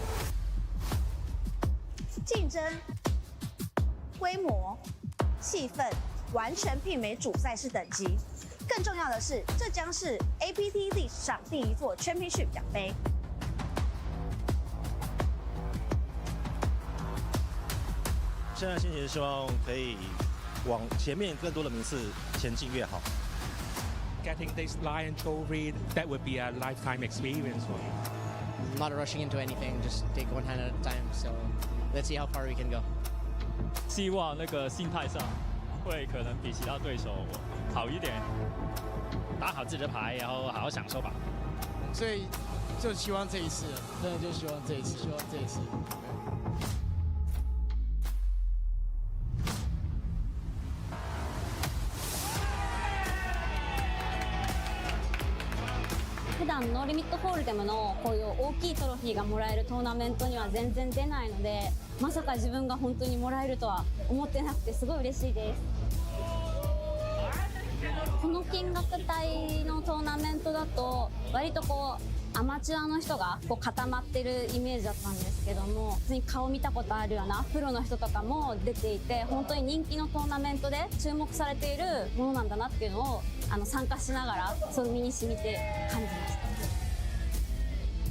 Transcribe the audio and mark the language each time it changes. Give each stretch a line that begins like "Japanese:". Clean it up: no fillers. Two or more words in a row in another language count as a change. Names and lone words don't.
Chinese: 竞争、规模、气氛完全媲美主赛事等级。更重要的是，这将是 APT 历史上第一座 Championship 奖杯。现在心情希望可以往前面更多的名次前进越好。
English: Getting this Lion Trophy, that would be a lifetime experience for you. Not rushing into anything, just take one hand at a time. So let's see how far we can go.
Chinese: 希望那个心态上会可能比其他对手好一点，打好自己的牌，然后好好享受吧。所以就希望这一次，真的就希望这一次，希望这一次。
Japanese: 普段ノーリミットホールデムのこういう大きいトロフィーがもらえるトーナメントには全然出ないので、まさか自分が本当にもらえるとは思ってなくてすごい嬉しいです。この金額帯のトーナメントだと割とこうアマチュアの人がこう固まってるイメージだったんですけども、普通に顔見たことあるようなプロの人とかも出ていて、本当に人気のトーナメントで注目されているものなんだなっていうのを参加しながらそう身に染みて感じました。